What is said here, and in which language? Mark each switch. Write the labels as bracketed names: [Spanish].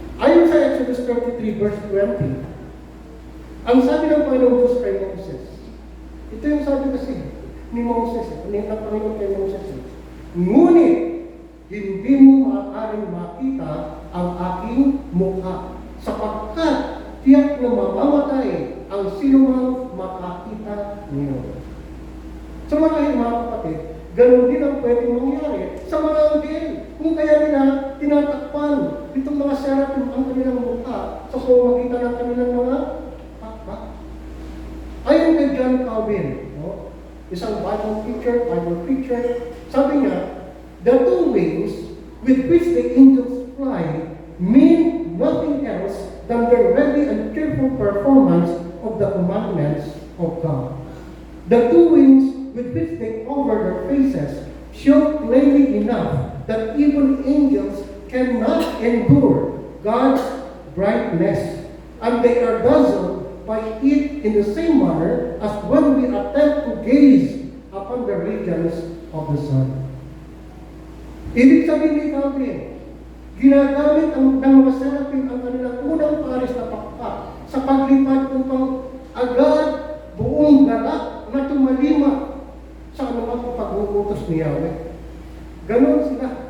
[Filipino] Ayon sa Exodus 33 verse 20, ang sabi ng Panginoon Diyos kay Moses, ito yung sabi kasi ni Moses, ng Panginoon kay Moses, ngunit hindi mo maaaring makita ang aking mukha, sapagkat tiyak na mamamatay ang sinumang makakita niyo. Sa mga kapatid, ganun din ang pwedeng mangyari sa mga anghel. Kung kaya nila tinatakpan itong mga seraphim ang kanilang mukha sa pamamagitan ng kanilang mga pakpak. Ayon kay John Calvin, no? Isang Bible preacher, sabi niya, [English] the two wings with which the angels fly mean nothing else than their ready and cheerful performance of the commandments of God. The two wings with which they cover their faces show plainly enough that even angels cannot endure God's brightness, and they are dazzled by it in the same manner as when we attempt to gaze upon the radiance of the sun. [Filipino] Ibig sabihin ni Calvin, ginagamit ng mga seraphim ang kanilang unang pares na pakpak sa paglipad upang agad buong galak na tumalima sa anumang pag-uutos ni Yahweh. Ganon sila.